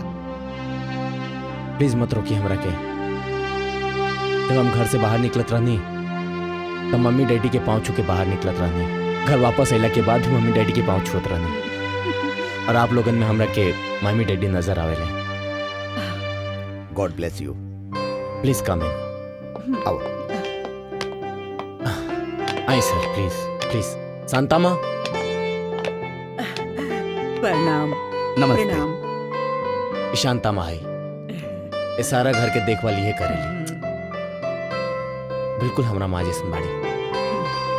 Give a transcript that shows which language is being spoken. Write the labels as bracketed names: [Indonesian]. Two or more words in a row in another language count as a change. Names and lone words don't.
[Bhojpuri] प्लीज मत रोकिए हमरा के। जब हम घर से बाहर निकलत रहनी तब मम्मी डैडी के पाँव छू के बाहर निकलत रहनी। घर वापस अला के बाद भी मम्मी डैडी के पाँव छूत रहनी। और आप लोगन में हमरा के मम्मी डैडी नजर आवेले। [English] God bless you. please come in. [Bhojpuri] आओ। आई सर, प्लीज प्लीज। शांता माँ, प्रणाम। नमस्ते। प्रणाम। शांता माँ है, ये सारा घर के देखभाल ये करेली। बिल्कुल हमरा माँ जैसन बाड़ी।